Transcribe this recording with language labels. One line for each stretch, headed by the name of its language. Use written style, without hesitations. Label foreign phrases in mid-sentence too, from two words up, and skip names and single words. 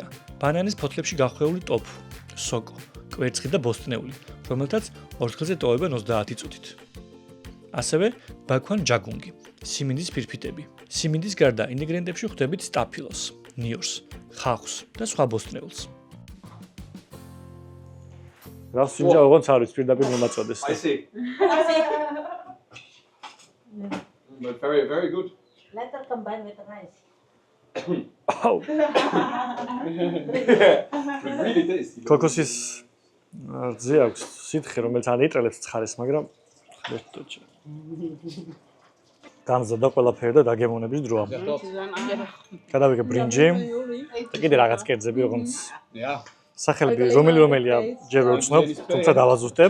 Georgian: ბანანის ფოთლებში გახვეული ტოფუ, სოკო, კვერცხი და ბოსტნეული, რომელთაც ორთქლზე ტოვებენ 30 წუთით. ასევე ბაქვან ჯაგუნგი, სიმინდის ფირფიტები. სიმინდის გარდა ინგრედიენტებში ხვდებით სტაფილოს, ნიორს, ხახუს და სხვა ბოსტნეულს. რას სინჯა ოღონდ არის პირდაპირ მომაწოდეს.
English: Spicy. But very, very good. Later combine with the rice.
Georgian: აუ,
English: But really tasty.
Georgian: კოკოსის რძე აქვს სითხე, რომელიც ანეიტრალებს ცხარეს, მაგრამ ხერტოჩა. გამზადდა ყველაფერი და დაგემოვნების დროა. გადავიღე ბრინჯი და კიდე რაღაც კერძები, როგორც
English: Yeah.
Georgian: სახელები რომელია ჯერ ვერ ვცნობ, თუმცა დავაზუსტებ.